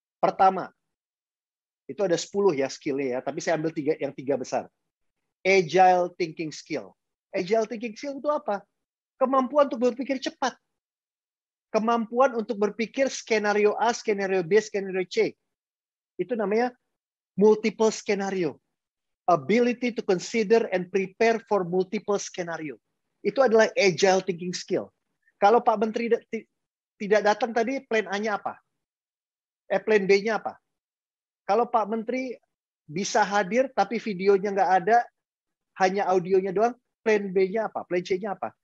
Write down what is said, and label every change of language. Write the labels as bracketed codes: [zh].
[id] Pertama, itu ada 10 ya skillnya ya, tapi saya ambil yang tiga besar. Agile thinking skill. Agile thinking skill itu apa? Kemampuan untuk berpikir cepat. Kemampuan untuk berpikir skenario A, skenario B, skenario C. Itu namanya multiple skenario. [en] Ability to consider and prepare for multiple skenario. [id] Itu adalah agile thinking skill. Kalau Pak Menteri tidak datang tadi, plan A-nya apa? Plan B-nya apa? Kalau Pak Menteri bisa hadir tapi videonya nggak ada, hanya audionya doang, plan B-nya apa? Plan C-nya apa?